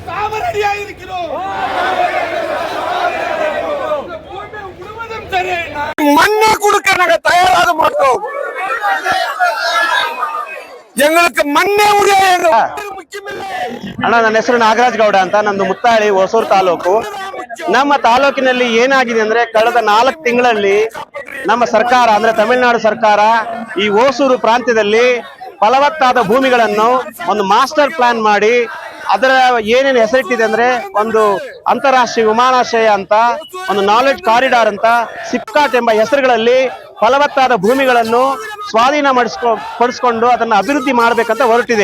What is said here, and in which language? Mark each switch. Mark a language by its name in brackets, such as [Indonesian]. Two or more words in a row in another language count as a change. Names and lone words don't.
[Tamil] நாம ரெடியா இருக்கிறோம். மண்ணை கொடுக்க நாங்க தயாராக மாட்டோம். எங்களுக்கு மண்ணே [Kannada] ಅಣ್ಣ, ನನ್ನ ಹೆಸರು ನಾಗರಾಜ್ ಗೌಡ ಅಂತ. ನಮ್ದು ಮುತ್ತಾಳಿ, ಹೊಸೂರು ತಾಲೂಕು. ನಮ್ಮ ತಾಲೂಕಿನಲ್ಲಿ ಏನಾಗಿದೆ ಅಂದ್ರೆ, ಕಳೆದ 4 ತಿಂಗಳಲ್ಲಿ ನಮ್ಮ ಸರ್ಕಾರ ಅಂದ್ರೆ ತಮಿಳುನಾಡು ಸರ್ಕಾರ ಈ ಹೊಸೂರು ಪ್ರಾಂತ್ಯದಲ್ಲಿ ಫಲವತ್ತಾದ ಭೂಮಿಗಳನ್ನು ಒಂದು [English] master plan [Kannada] ಮಾಡಿ ಅದರ ಏನೇನು ಹೆಸರಿಟ್ಟಿದೆ ಅಂದ್ರೆ, ಒಂದು ಅಂತಾರಾಷ್ಟ್ರೀಯ ವಿಮಾನಾಶ್ರಯ ಅಂತ, ಒಂದು [English] knowledge corridor [Kannada] ಅಂತ, ಸಿಪ್ಕಾಟ್ ಎಂಬ ಹೆಸರುಗಳಲ್ಲಿ ಫಲವತ್ತಾದ ಭೂಮಿಗಳನ್ನು ಸ್ವಾಧೀನ ಪಡಿಸ್ಕೊಂಡು ಅದನ್ನು ಅಭಿವೃದ್ಧಿ ಮಾಡಬೇಕಂತ ಹೊರಟಿದೆ.